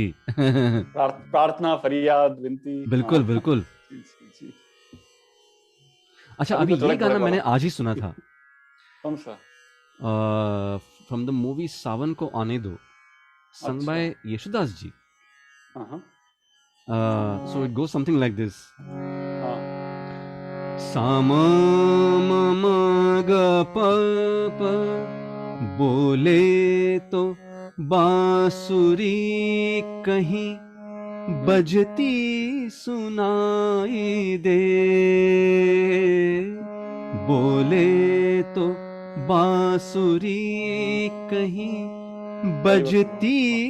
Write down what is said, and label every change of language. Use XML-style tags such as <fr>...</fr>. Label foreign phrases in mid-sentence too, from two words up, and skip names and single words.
<hi>प्रार्थना, फरियाद, विनती, बिल्कुल बिल्कुल। जी। अच्छा, अभी ये गाना मैंने आज ही सुना था। कौन सा?</hi> <en>from the movie सावन को आने दो, sung by यशुदास जी. So it goes something like this. Sa ma ma ma ga pa pa,</en> <hi>बोले तो बांसुरी कहीं बजती सुनाई दे, बोले तो बांसुरी कहीं बजती</hi>